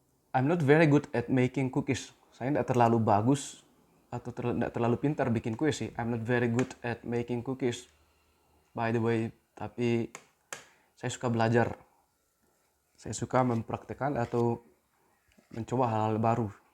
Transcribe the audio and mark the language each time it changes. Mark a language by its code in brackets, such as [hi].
[en] I'm not very good at making cookies. [id] Saya tidak terlalu bagus atau tidak terlalu pintar bikin kue sih. [en] I'm not very good at making cookies, by the way. [id] Tapi saya suka belajar. Saya suka mempraktekkan atau mencoba hal-hal baru.